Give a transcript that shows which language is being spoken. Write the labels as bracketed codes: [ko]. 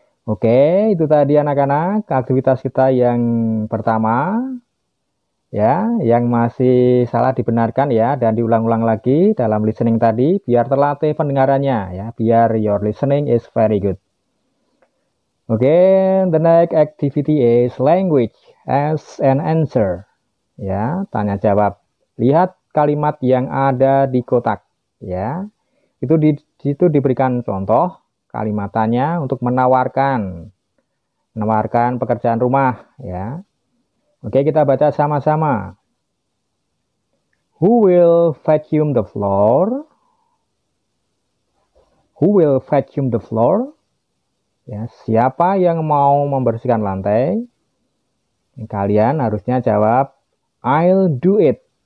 [id] Oke, itu tadi anak-anak aktivitas kita yang pertama, ya, yang masih salah dibenarkan ya, dan diulang-ulang lagi dalam listening tadi, biar terlatih pendengarannya, ya, biar [en] your listening is very good. Oke, the next activity is language as an answer. [id] Ya, tanya jawab. Lihat kalimat yang ada di kotak. Ya, itu di situ diberikan contoh kalimatannya untuk menawarkan pekerjaan rumah. Ya, oke, kita baca sama-sama. [en] Who will vacuum the floor? Who will vacuum the floor? [id] Ya, siapa yang mau membersihkan lantai? Kalian harusnya jawab, [en] I'll do it.